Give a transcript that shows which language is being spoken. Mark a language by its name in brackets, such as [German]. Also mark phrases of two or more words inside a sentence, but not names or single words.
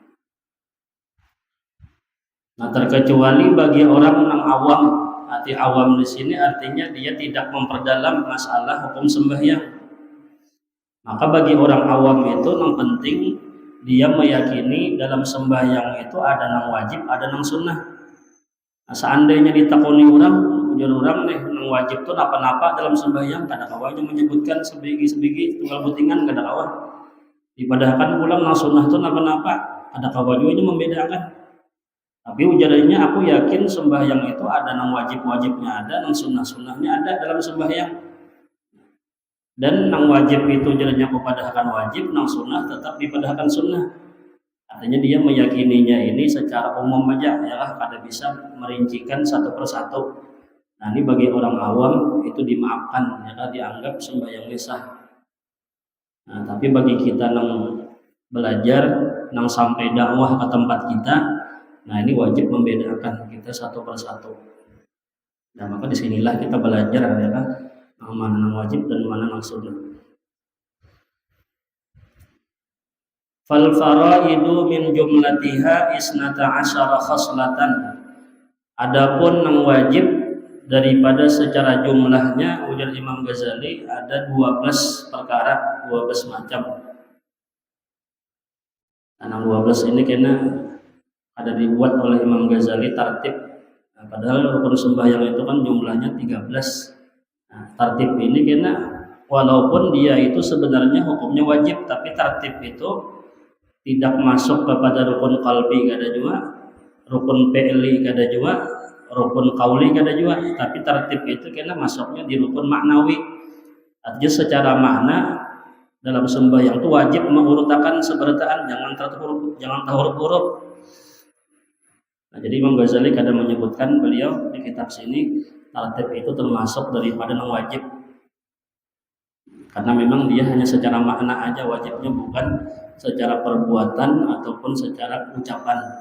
[Indonesian] Nah, terkecuali bagi orang yang awam. Arti awam di sini artinya dia tidak memperdalam masalah hukum sembahyang. Maka bagi orang awam itu yang penting dia meyakini dalam sembahyang itu ada yang wajib, ada yang sunnah. [Banjar] Nah, seandainya ditakoni orang, ujar orang nih yang wajib itu apa-apa dalam sembahyang, kada kawanya menyebutkan sebigi tunggal butingan kada kawa. Dipadahkan pulang yang sunnah itu apa-apa, ada kawanya membedakan. Tapi ujarannya aku yakin sembahyang itu ada yang wajib-wajibnya ada, yang sunnah-sunnahnya ada dalam sembahyang. Dan yang wajib itu ujarannya aku padahkan wajib, yang sunnah tetap dipadahkan sunnah. Artinya dia meyakininya ini secara umum aja, ya kada bisa merincikan satu persatu. [Indonesian] Nah, ini bagi orang awam itu dimaafkan, ya dianggap sembahyangnya sah. Nah, tapi bagi kita yang belajar, yang sampai dakwah ke tempat kita, nah ini wajib membedakan kita satu persatu. Nah, maka disinilah kita belajar ya kan, mana yang wajib dan mana yang sunnah. [Arabic] فالفرائض من جملتها اثنتا عشرة خصلة. [Banjar] Adapun yang wajib daripada secara jumlahnya ujar Imam Ghazali ada 12 perkara, 12 macam. Nah, 12 ini kena ada dibuat oleh Imam Ghazali tartib. [Indonesian] Nah, padahal rukun sembahyang itu kan jumlahnya 13. [Banjar] Nah, tartib ini kena walaupun dia itu sebenarnya hukumnya wajib, tapi tartib itu tidak masuk kepada rukun qalbi kada juga, rukun fi'li kada juga, rukun qauli kada juga, tapi tartib itu kena masuknya di rukun maknawi. Artinya secara makna dalam sembahyang itu wajib mengurutakan seberataan, jangan terhuruf-huruf. Nah, jadi Imam Ghazali kadang menyebutkan beliau di kitab sini tartib itu termasuk daripada yang wajib. [Indonesian] Karena memang dia hanya secara makna aja wajibnya, bukan secara perbuatan ataupun secara ucapan.